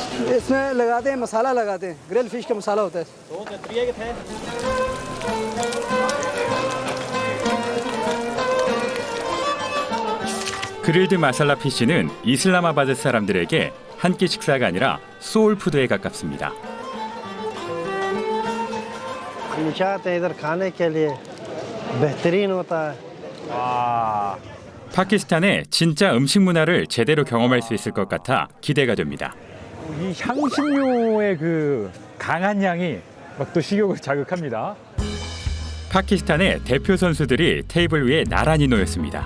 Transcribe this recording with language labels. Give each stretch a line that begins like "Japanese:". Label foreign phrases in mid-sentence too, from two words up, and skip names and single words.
Urdu: اس میں لگاتے ہیں مسالا لگاتے ہیں
English: grill fish
Urdu: کا مسالا ہوتا ہے
Korean: 그릴드 마살라 피쉬는 이슬라마바드 사람들에게 한 끼 식사가 아니라 소울푸드에 가깝습니다.
Urdu: نشاط ہے ادھر کھانے کے لیے بہترین ہوتا ہے
Korean: 와, 파키스탄의 진짜 음식 문화를 제대로 경험할 수 있을 것 같아 기대가 됩니다. 이 향신료의 그 강한 향이 막 또 식욕을 자극합니다. 파키스탄의 대표 선수들이 테이블 위에 나란히 놓였습니다.